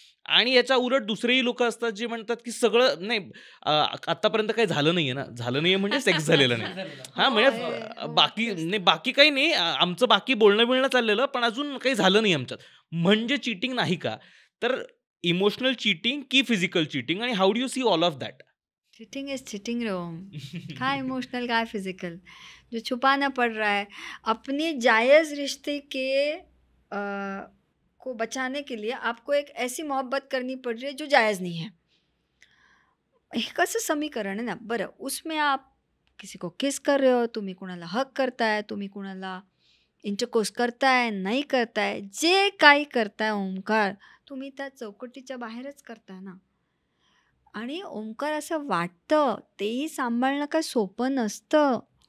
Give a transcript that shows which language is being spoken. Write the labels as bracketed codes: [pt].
[mr] आणि याच्या उलट दुसरेही लोक असतात जे म्हणतात की सगळं नाही, आतापर्यंत काही झालं नाहीये ना, झालं नाहीये म्हणजे सेक्स झालेलं नाही. हा म्हणजे बाकी काही नाही, आमचं बाकी बोलणं चाललेलं, पण अजून काही झालं नाही आमच्यात, म्हणजे चिटिंग नाही का? तर इमोशनल चीटिंग की फिजिकल चीटिंग, आणि [en] How do you see all of that? Cheating is cheating रोम. [mr] काय इमोशनल काय फिजिकल, [hi] जो छुपाना पड़ रहा है. अपने जायज़ रिश्ते के को बचाने के लिए आपको एक ऐसी मोहब्बत करनी पड़ रही है जो जायज़ नहीं है. [mr] हे कसं समीकरण आहे ना. बरं, [hi] उसमें आप किसी को किस कर रहे हो, [mr] तुम्ही कुणाला हक करताय, तुम्ही कुणाला इंटरकोर्स करताय, नाही करताय, जे काही करताय ओंकार, तुम्ही त्या चौकटीच्या बाहेरच करताय ना. आणि ओंकार असं वाटतं, तेही सांभाळणं काय सोपं नसतं.